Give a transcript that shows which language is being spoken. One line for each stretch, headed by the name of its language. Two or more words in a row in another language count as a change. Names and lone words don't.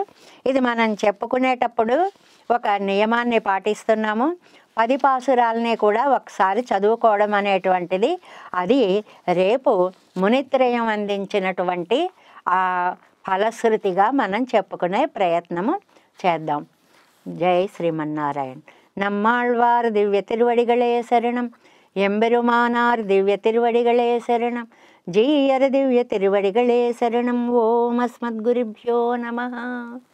Telugu: ఇది మనం చెప్పుకునేటప్పుడు ఒక నియమాన్ని పాటిస్తున్నాము. 10 పాసురాలని కూడా ఒకసారి చదువుకోవడం అనేటువంటిది, అది రేపు మునిత్రయం అందించినటువంటి ఆ ఫలశ్రుతిగా మనం చెప్పుకునే ప్రయత్నము చేద్దాం. జై శ్రీమన్నారాయణ.
Tamil: நம்மாழ்வார் திவ்ய திருவடிகளே சரணம், எம்பெருமானார் திவ்ய திருவடிகளே சரணம், ஜீயர் திவ்ய திருவடிகளே சரணம்.
Sanskrit: ஓம் அஸ்மத்குருभ्यो நமः.